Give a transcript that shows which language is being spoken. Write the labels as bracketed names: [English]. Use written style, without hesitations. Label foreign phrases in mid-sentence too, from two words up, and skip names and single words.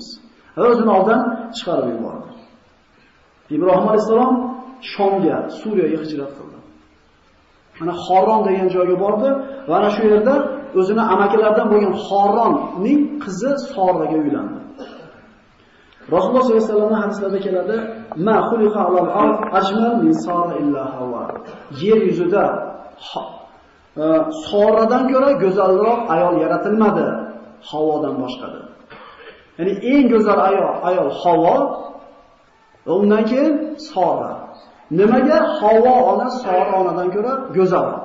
[Uzbek] O'zini oldan chiqarib yubordi. Ibrohim alayhisalom Shomga, Suriyaga hijrat qildi. Mana Xoron degan joyga bordi va ana shu yerda o'zini amakilaridan bo'lgan Xoronning qizi Soraga uylandi. Rasululloh [Arabic] صلى الله عليه وسلم [Uzbek] hadislarida keladi, [Arabic] "ما خلق على الأرض أجمل من سارة إلا حواء." [Uzbek] Yer yuzida Soradan ko'ra go'zalroq ayol yaratilmadi, Havodan boshqadir. Ya'ni eng go'zal ayol Havo, undan keyin Sora. Nimaga Havo ona Sora onadan ko'ra go'zalroq?